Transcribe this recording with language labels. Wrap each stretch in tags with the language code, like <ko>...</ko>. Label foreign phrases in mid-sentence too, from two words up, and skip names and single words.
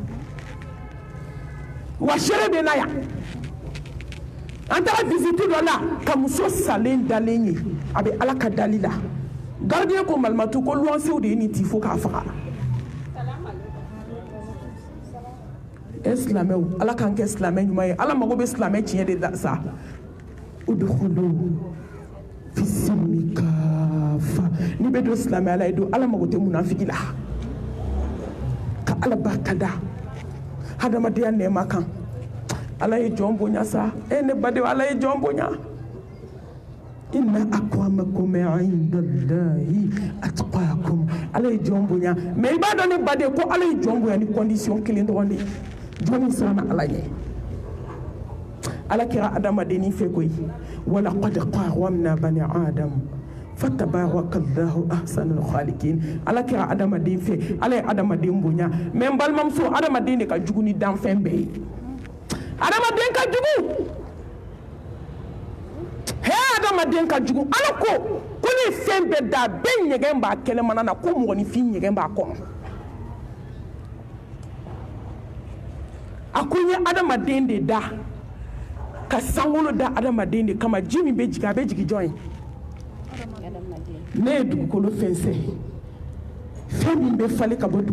<bm>wa seere bɛ na yan an taara visite dɔ la ka muso salen dalen ye a bɛ ala ka dali la gardien ko malimatu ko luwansew de ye nin ci fo k'a faga silamɛw ala k'an kɛ silamɛ ɲuman ye ala mago bɛ silamɛ tiɲɛ de la sa</bm> <ar>ادخلوا في السلم كافة</ar> <bm>n'i bɛ don silamɛya la i don ala mago tɛ munafiki la ka ala barika da hadamadenya nɛɛma kan ala ye jɔn bonya sa ne badenw ala ye jɔn bonya inna</bm> <ar>أكرمكم عند الله أتقاكم</ar> <bm>ala ye jɔn bonya mais i b'a dɔn ne baden ko ala ye jɔn bonya ni condition kelen dɔrɔn de ye jɔn siranna ala ɲɛ ala kɛra adamadennin fɛ koyi</bm> <ar>ولقد كرمنا بني آدم فتبارك الله أحسن الخالقين</ar> <bm>ala kɛra adamaden fɛ ala ye adamaden bonya mais n balimamuso adamaden de ka jugu ni danfɛn bɛɛ ye adamaden ka jugu adamaden ka jugu ala ko ne fɛn bɛɛ da bɛɛ ɲɛgɛn b'a kɛnɛmana na ko mɔgɔninfin ɲɛgɛn b'a kɔnɔ a ko n ye adamaden de da ka sankolo da adamaden de kama ji min bɛ jigin a bɛ jigin jɔn ye ne ye dugukolo fɛnsɛ fɛn min bɛ falen ka bɔ</bm>